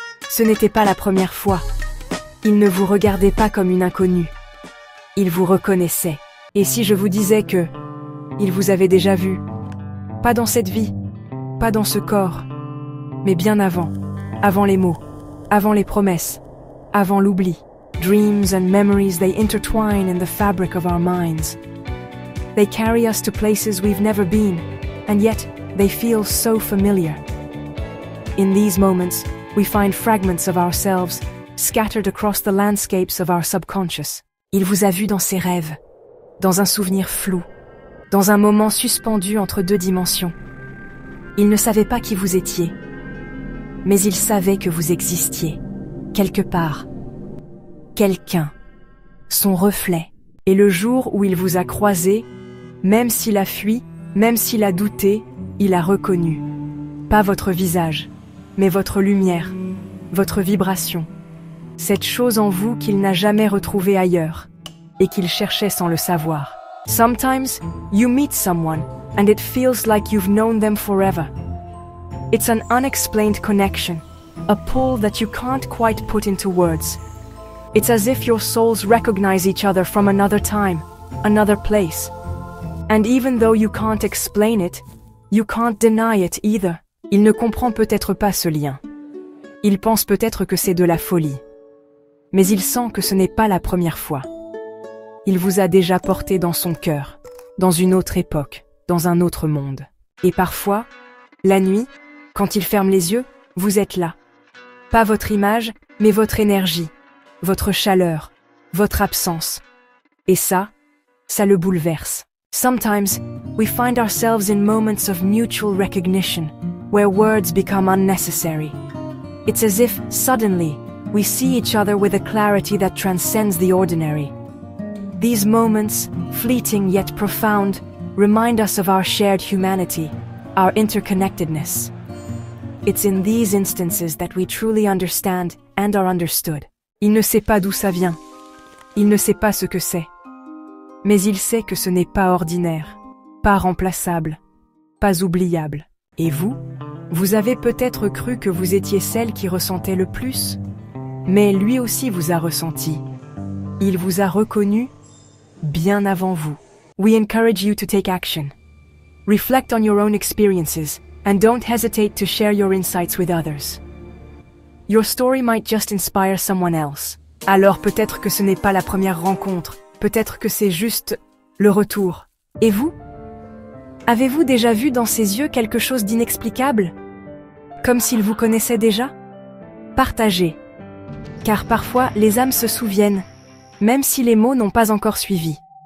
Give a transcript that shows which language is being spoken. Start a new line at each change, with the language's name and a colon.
French: Ce n'était pas la première fois. Il ne vous regardait pas comme une inconnue. Il vous reconnaissait. Et si je vous disais que il vous avait déjà vu, pas dans cette vie, pas dans ce corps, mais bien avant, avant les mots, avant les promesses, avant l'oubli.
English: Dreams and memories, they intertwine in the fabric of our minds. They carry us to places we've never been, and yet they feel so familiar. In these moments, we find fragments of ourselves scattered across the landscapes of our subconscious.
French: Il vous a vu dans ses rêves, dans un souvenir flou, dans un moment suspendu entre deux dimensions. Il ne savait pas qui vous étiez, mais il savait que vous existiez, quelque part. Quelqu'un, son reflet. Et le jour où il vous a croisé, même s'il a fui, même s'il a douté, il a reconnu. Pas votre visage, mais votre lumière, votre vibration. Cette chose en vous qu'il n'a jamais retrouvée ailleurs, et qu'il cherchait sans le savoir.
English: Sometimes, you meet someone, and it feels like you've known them forever. It's an unexplained connection, a pull that you can't quite put into words. It's as if your souls recognize each other from another time, another place. And even though you can't explain it, you can't deny it either.
French: Il ne comprend peut-être pas ce lien. Il pense peut-être que c'est de la folie. Mais il sent que ce n'est pas la première fois. Il vous a déjà porté dans son cœur, dans une autre époque, dans un autre monde. Et parfois, la nuit, quand il ferme les yeux, vous êtes là. Pas votre image, mais votre énergie. Votre chaleur, votre absence. Et ça le bouleverse.
English: Sometimes, we find ourselves in moments of mutual recognition, where words become unnecessary. It's as if, suddenly, we see each other with a clarity that transcends the ordinary. These moments, fleeting yet profound, remind us of our shared humanity, our interconnectedness. It's in these instances that we truly understand and are understood.
French: Il ne sait pas d'où ça vient. Il ne sait pas ce que c'est. Mais il sait que ce n'est pas ordinaire, pas remplaçable, pas oubliable. Et vous? Vous avez peut-être cru que vous étiez celle qui ressentait le plus, mais lui aussi vous a ressenti. Il vous a reconnu bien avant vous.
English: We encourage you to take action. Reflect on your own experiences and don't hesitate to share your insights with others. Your story might just inspire someone else.
French: Alors peut-être que ce n'est pas la première rencontre, peut-être que c'est juste le retour. Et vous? Avez-vous déjà vu dans ses yeux quelque chose d'inexplicable? Comme s'il vous connaissait déjà? Partagez. Car parfois, les âmes se souviennent, même si les mots n'ont pas encore suivi.